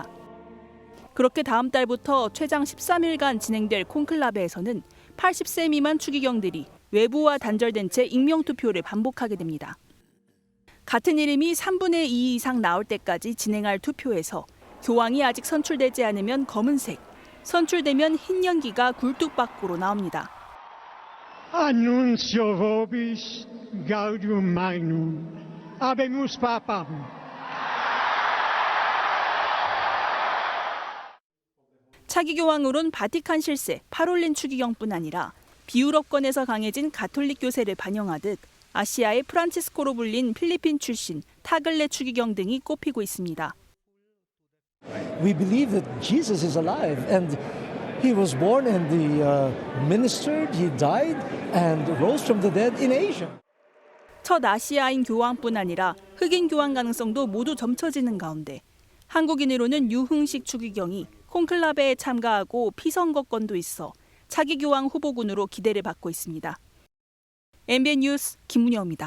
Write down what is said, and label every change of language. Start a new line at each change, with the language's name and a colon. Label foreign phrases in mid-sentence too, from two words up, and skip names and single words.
Korean: 그렇게 다음 달부터 최장 13일간 진행될 콘클라베에서는 80세 미만 추기경들이 외부와 단절된 채 익명투표를 반복하게 됩니다. 같은 이름이 3분의 2 이상 나올 때까지 진행할 투표에서 교황이 아직 선출되지 않으면 검은색, 선출되면 흰 연기가 굴뚝 밖으로 나옵니다.
Latin: Annuncio vobis gaudium magnum, habemus papam.
Korean: 차기 교황으론 바티칸 실세 파롤린 추기경뿐 아니라 비유럽권에서 강해진 가톨릭 교세를 반영하듯 아시아의 프란치스코로 불린 필리핀 출신 타글레 추기경 등이 꼽히고 있습니다.
English: We believe that Jesus is alive and he was born and he ministered, he died and rose from the dead in Asia.
Korean: 첫 아시아인 교황뿐 아니라 흑인 교황 가능성도 모두 점쳐지는 가운데 한국인으로는 유흥식 추기경이 콘클라베에 참가하고 피선거권도 있어 차기 교황 후보군으로 기대를 받고 있습니다. MBN 뉴스 김문영입니다.